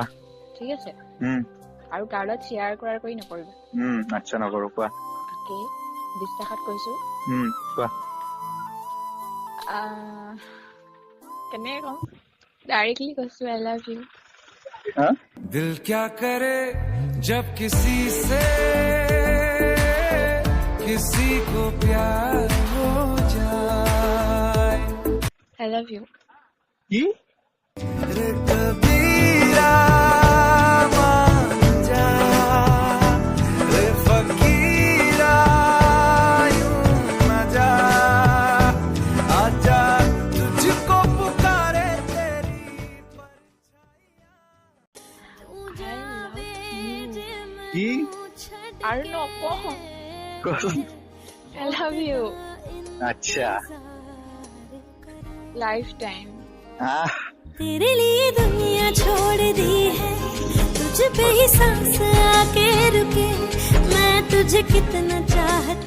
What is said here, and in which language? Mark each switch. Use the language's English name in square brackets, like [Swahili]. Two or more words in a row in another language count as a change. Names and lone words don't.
[Assamese] ঠিক আছে উম আৰু তাৰ লগত শ্বেয়াৰ কৰাৰ কৰি নকৰিবা আচ্ছা নকৰো কোৱা অকে বিশ্বাসত কৈছো কোৱা কেনেকে কম ডাইৰেক্টলি কৈছো [English] I love you [Assamese] হা [Hindi] दिल क्या करे जब किसी से किसी को प्यार हो जाए [English] I love you [Assamese] কি रे कबीरा मान जा रे फकीरा यूं न जा आजा तुझको पुकारे तेरी কি আৰু নকওঁ কোৱাচোন [English] I love you [Assamese] আচ্ছা [English] life time [Hindi] तेरे लिए दुनिया छोड़ दी है तुझ पे ही सांस आके रुके मैं तुझे कितना चाह